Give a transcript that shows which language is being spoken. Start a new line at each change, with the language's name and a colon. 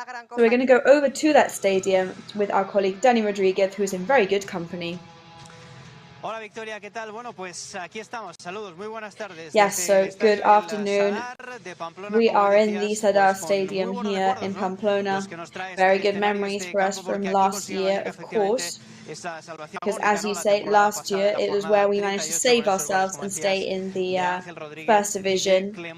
English: So we're going to go over to that stadium with our colleague Dani Rodriguez, who is in very good company.
Spanish: Hola Victoria, ¿qué tal? Bueno, pues aquí estamos. Saludos, muy buenas tardes.
English: Yes, so good afternoon. We are in the Sadar Stadium here in Pamplona. Very good memories for us from last year, of course. Because as you say, last year it was where we managed to save ourselves and stay in the First Division.